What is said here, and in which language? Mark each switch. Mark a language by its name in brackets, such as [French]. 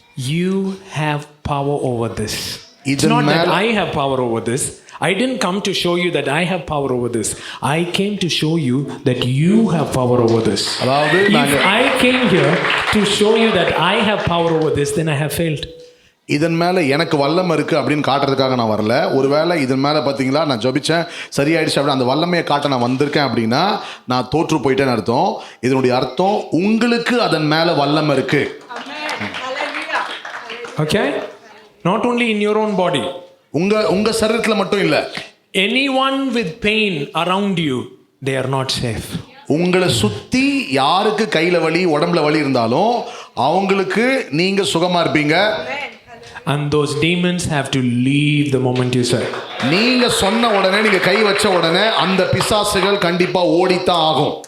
[English] you have power over this. It's [Tamil] இதன் [English] not that [Tamil] மேல- [English] I have power over this. I didn't come to show you that I have power over this. I came to show you that you have power over this. [Tamil] அதாவது [English] If [Tamil] நாங்க [English] I came here to show you that I have power over this, then I have failed. [Tamil] இதன் மேலே எனக்கு வல்லம் இருக்குது அப்படின்னு காட்டுறதுக்காக நான் வரல. ஒருவேளை இதன் மேலே பார்த்தீங்களா நான் ஜபிச்சேன் சரியாயிடுச்சு அப்படின்னு அந்த வல்லமையை காட்ட நான் வந்திருக்கேன் அப்படின்னா நான் தோற்று போயிட்டேன்னு அர்த்தம். இதனுடைய அர்த்தம் உங்களுக்கு அதன் மேலே வல்லம் இருக்கு. [English] Okay? Not only in your own body. [Tamil] உங்க சரீரத்தில் மட்டும் இல்லை. [English] Anyone with pain around you, they are not safe. [Tamil] உங்களை சுற்றி யாருக்கு கையில் வலி உடம்புல வலி இருந்தாலும் அவங்களுக்கு நீங்கள் சுகமாக இருப்பீங்க. [English] And those demons have to leave the moment you say. [Tamil] நீங்க சொன்ன உடனே நீங்க கை வச்ச உடனே அந்த பிசாசுகள் கண்டிப்பா ஓடித்தான் ஆகும்.